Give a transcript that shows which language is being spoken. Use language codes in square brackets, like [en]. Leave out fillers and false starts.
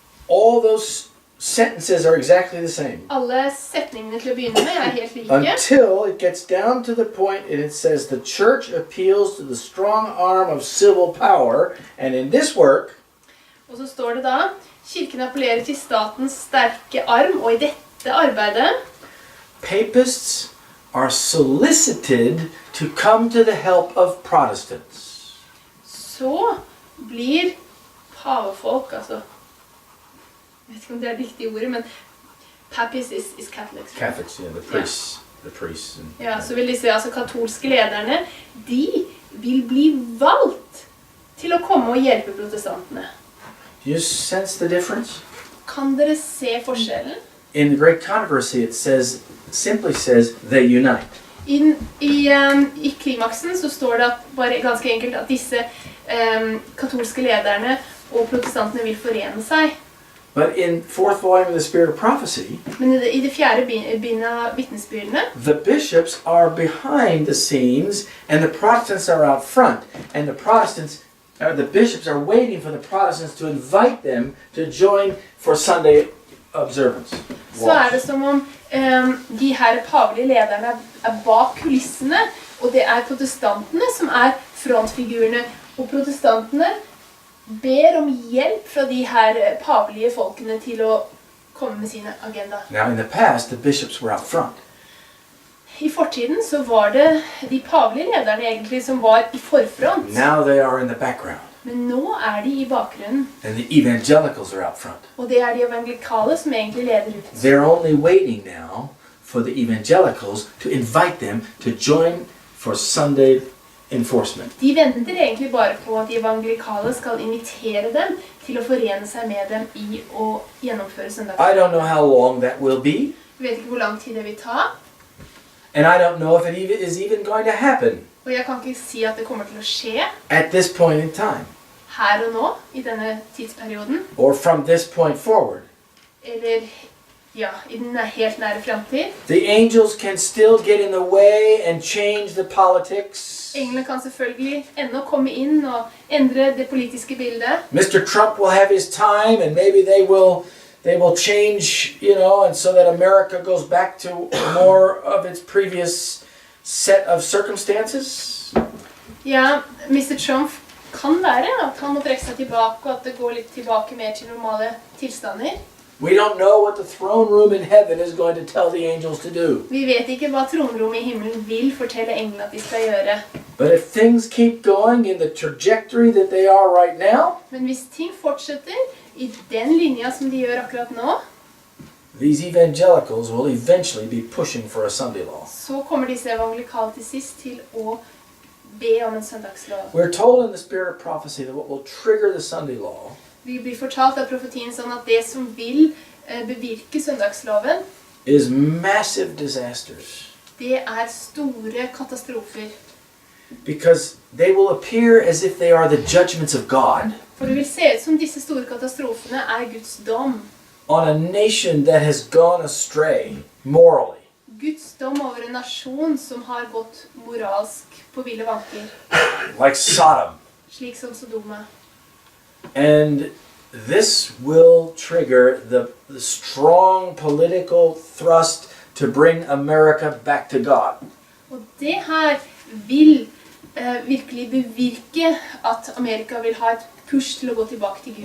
[en] All those sentences are exactly the same. [no] Alle setningene til å begynne med er helt like. [en] Until it gets down to the point and it says the church appeals to the strong arm of civil power, and in this work, [no] Og så står det da, kirken appellerer til statens sterke arm, og i dette arbeidet [en] papists are solicited to come to the help of Protestants. [no] så blir pavefolk, altså, jeg vet ikke om det er riktig ordet, men [en] papis is Catholics. Catholics, yeah, the priests. And, [no] Ja, så vil disse altså katolske lederne, de vil bli valgt til å komme og hjelpe protestantene. [en] Do you sense the difference? [no] Kan dere se forskjellen? [en] In the Great Controversy, it simply says they unite. [no] I klimaksen så står det at, bare ganske enkelt at disse katolske lederne og protestantene vil forene seg. [en] But in fourth volume of the Spirit of Prophecy, [no] Men i det fjerde bindet av vittnesbyrdene, [en] the bishops are behind the scenes and the Protestants are out front. And the bishops are waiting for the Protestants to invite them to join for Sunday observance. [no] så er det som om de her pavelige lederne er bak kulissene, og det er protestantene som er frontfigurene. Og protestantene ber om hjelp fra de her pavelige folkene til å komme med sine agenda. [en] Now, in the past, the bishops were out front. [no] I fortiden så var det de pavelige lederne egentlig som var i forfront. [en] Now they are in the background. [no] Men nå er de i bakgrunnen. [en] And the evangelicals are out front. [no] Og det er de evangelikale som egentlig leder ut. [en] They're only waiting now for the evangelicals to invite them to join for Sunday enforcement. [no] De venter egentlig bare på at de evangelikale skal invitere dem til å forene seg med dem i å gjennomføre [en] I [no] søndagsskolen. [en] don't know how long that will be, [no] Jeg vet ikke hvor lang tid det vil ta, [en] and I don't know if it is even going to happen [no] og jeg kan ikke si at det kommer til å skje [en] at this point in time, [no] her og nå, i denne tidsperioden, [en] or from this point forward. [no] eller ja, i den helt nære fremtid. [en] The angels can still get in the way and change the politics. [no] Englene kan selvfølgelig ennå komme inn og endre det politiske bildet. [en] Mr. Trump will have his time, and maybe they will change, and so that America goes back to more of its previous set of circumstances. [no] Ja, Mr. Trump kan være at han må trekke seg tilbake, og at det går litt tilbake mer til normale tilstander. [en] We don't know what the throne room in heaven is going to tell the angels to do. [no] Vi vet ikke hva tronrommet i himmelen vil fortelle englene at de skal gjøre. [en] But if things keep going in the trajectory that they are right now, [no] Men hvis ting fortsetter i den linja som de gjør akkurat nå, [en] these evangelicals will eventually be pushing for a Sunday law. [no] så kommer disse evangelikale til sist til å be om en søndagslov. [en] We're told in the spirit of prophecy that what will trigger the Sunday law [no] Vi blir fortalt av profetien sånn at det som vil bevirke søndagsloven, [en] is massive disasters. [no] det er store katastrofer. [en] Because they will appear as if they are the judgments of God [no] For det vil se ut som disse store katastrofene er Guds dom. [en] on a nation that has gone astray morally. [no] Guds dom over en nasjon som har gått moralsk på ville vanker, [en] Like Sodom. [no] slik som Sodoma. [en] And this will trigger the strong political thrust to bring America back to God. [no] Og det her vil virkelig bevirke at Amerika vil ha et push til å gå tilbake til Gud,